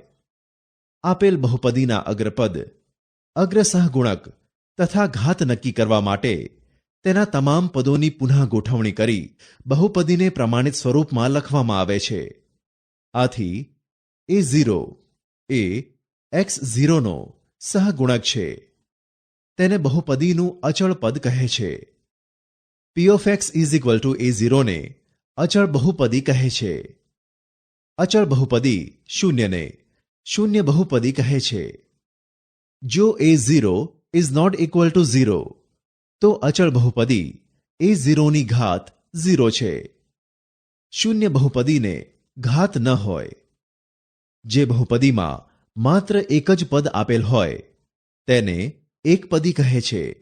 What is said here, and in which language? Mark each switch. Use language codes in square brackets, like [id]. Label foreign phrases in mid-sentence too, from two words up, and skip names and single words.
[gu] આપેલ બહુપદીના અગ્રપદ, અગ્ર સહગુણક તથા ઘાત નક્કી કરવા માટે તેના તમામ પદોની પુનઃ ગોઠવણી કરી બહુપદીને પ્રમાણિત સ્વરૂપમાં લખવામાં આવે છે. આથી a0 એ x0 નો સહગુણક છે. તેને બહુપદીનું અચળ પદ કહે છે. [en] p of x is equal to a0 [gu] ને અચળ બહુપદી કહે છે. અચળ બહુપદી શૂન્યને શૂન્ય બહુપદી કહે છે. જો [en] a0 is not equal to 0 [gu] તો અચળ બહુપદી a0 ની ઘાત 0 છે. શૂન્ય બહુપદીને ઘાત ન હોય. જે બહુપદીમાં માત્ર એક જ પદ આપેલ હોય તેને એકપદી કહે છે.